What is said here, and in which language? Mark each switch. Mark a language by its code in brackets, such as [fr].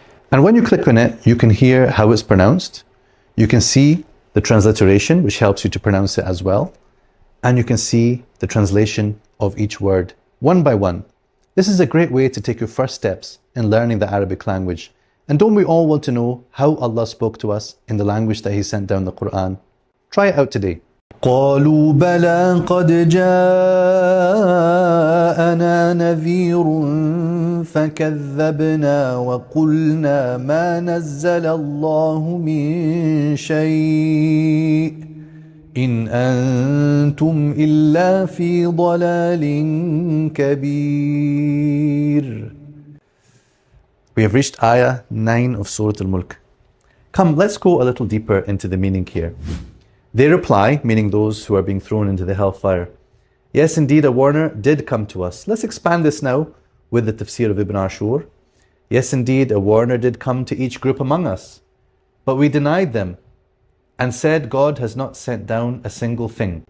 [en] And when you click on it, you can hear how it's pronounced. You can see the transliteration, which helps you to pronounce it as well. And you can see the translation of each word, one by one. This is a great way to take your first steps in learning the Arabic language. And don't we all want to know how Allah spoke to us in the language that He sent down the Quran? Try it out today. [ar] قالوا بلى قد جاءنا نذير فكذبنا وقلنا ما نزل الله من شيء إن أنتم إلا في ضلال كبير. [en] We have reached ayah 9 of Surah Al-Mulk. Come, let's go a little deeper into the meaning here. They reply, meaning those who are being thrown into the hellfire, "Yes, indeed, a warner did come to us." Let's expand this now with the tafsir of Ibn Ashur. "Yes, indeed, a warner did come to each group among us, but we denied them and said God has not sent down a single thing."